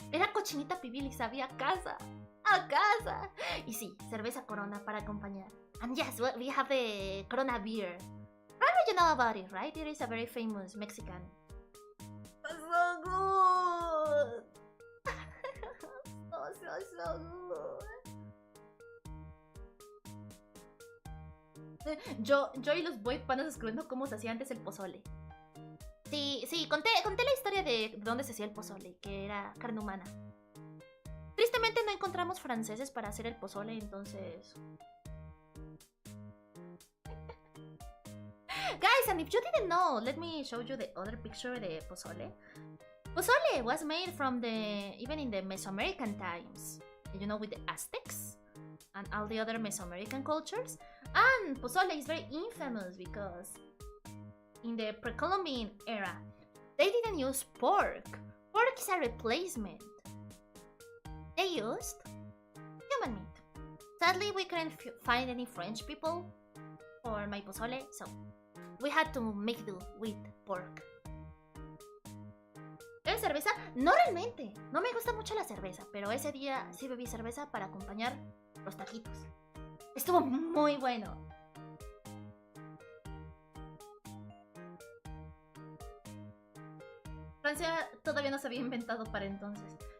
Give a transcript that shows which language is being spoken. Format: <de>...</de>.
<es>Era cochinita pibil y sabía a casa. A casa. Y sí, cerveza Corona para acompañar.</es> <en>And yes, we have the Corona beer. Probably you know about it, right? It is a very famous Mexican. It was so good. So good.</en> <es>Yo y los boy panas escribiendo cómo se hacía antes el pozole. Sí, conté la historia de dónde se hacía el pozole, que era carne humana. Tristemente no encontramos franceses para hacer el pozole, entonces...</es> <en>Guys, and if you didn't know, let me show you the other picture</en> <es>de pozole.</es> <en>Pozole was made from even in the Mesoamerican times, you know, with the Aztecs and all the other Mesoamerican cultures. And pozole is very infamous because in the pre-Columbian era, they didn't use pork. Pork is a replacement. They used human meat. Sadly, we couldn't find any French people for my pozole, so we had to make do with pork.</en> <es>¿Bebes cerveza? No realmente. No me gusta mucho la cerveza, pero ese día sí bebí cerveza para acompañar los taquitos. Estuvo muy bueno. Francia todavía no se había inventado para entonces.</es>